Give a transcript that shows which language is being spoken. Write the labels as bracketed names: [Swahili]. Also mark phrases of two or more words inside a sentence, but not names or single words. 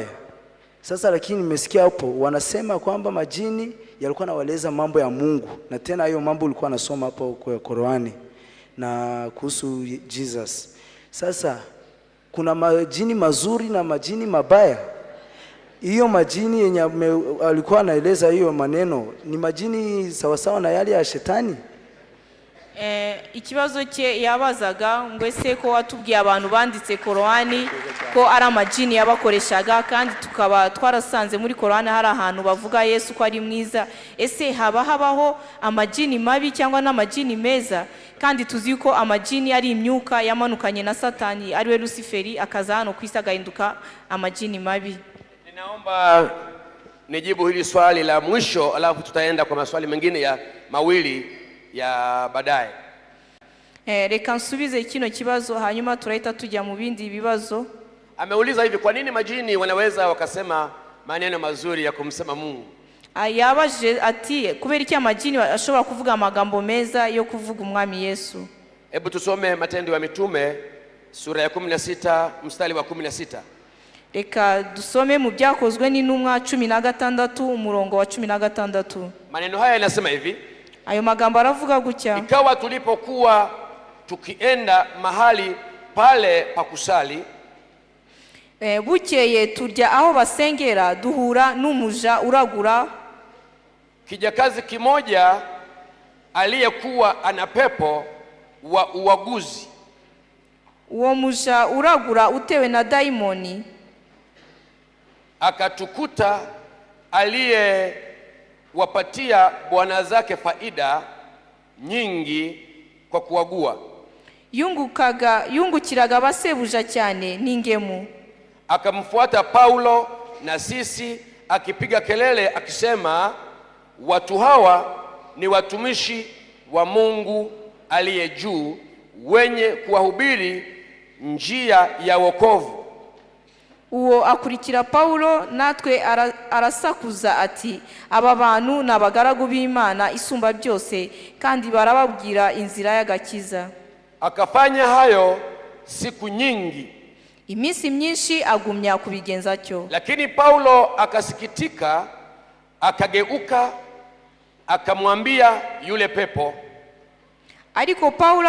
[Swahili] Sasa lakini nimesikia hapo wanasema kwamba majini yalikuwa nawaeleza mambo ya Mungu, na tena hiyo mambo ulikuwa nasoma hapo kwa Qurani na kuhusu Jesus. Sasa kuna majini mazuri na majini mabaya. Hiyo majini yenye alikuwa anaeleza hiyo maneno ni majini sawasawa na yale ya shetani? [Kinyarwanda] Ikibazo cye yabazaga ngo ese ko watubwiye abantu banditse Qurani ko ari amajini yabakoreshaga, kandi tukaba twarasanze muri Qurani hari ahantu bavuga Yesu ko ari mwiza, ese habaho amajini mabi cyangwa n'amajini meza? Kandi tuzi ko amajini ari imyuka yamanukanye na Satani ariwe Luciferi akaza hano kwisa gahinduka amajini mabi. [Swahili] Ninaomba nijibu hili swali la mwisho, alafu tutaenda kwa maswali mengine ya mawili ya baadaye. [Kinyarwanda] Reka nsubize kino kibazo hanyuma turahita tujya mu bindi bibazo. [Swahili] Ameuliza hivi, kwa nini majini wanaweza wakasema maneno mazuri ya kumsema Mungu? [Kinyarwanda] Yabaje ati kubera iki amajini ashobora kuvuga amagambo meza yo kuvuga umwami Yesu? [Swahili] Hebu tusome Matendo ya Mitume sura ya 16 mstari wa 16. [Kinyarwanda] Reka dusome mu byakozwe n'intumwa 16 umurongo wa 16. [Swahili] Maneno haya yanasema hivi, [Kinyarwanda] ayo magambo aravuga gutya: [Swahili] ikawa tulipokuwa tukienda mahali pale pa kusali, [Kinyarwanda] bukeye turya aho basengera duhura n'umuja uragura, [Swahili] kijakazi kimoja aliyekuwa ana pepo wa uaguzi. [Kinyarwanda] Uwo muja uragura utewe na daimoni [Swahili] akatukuta aliyewapatia bwana zake faida nyingi kwa kuagua. [Kinyarwanda] Yungukiraga basebuja cyane n'ingemu. [Swahili] Akamfuata Paulo na sisi akipiga kelele akisema, watu hawa ni watumishi wa Mungu aliye juu, wenye kuwahubiri njia ya wokovu. [Kinyarwanda] Uwo akurikira Paulo natwe arasakuza ati, aba bantu n'abagaragu b'Imana isumba byose, kandi barababwira inzira y'agakiza. [Swahili] Akafanya hayo siku nyingi, [Kinyarwanda] iminsi myinshi agumya kubigenza cyo. [Swahili] Lakini Paulo akasikitika, akageuka, akamwambia yule pepo, [Kinyarwanda] ariko Paulo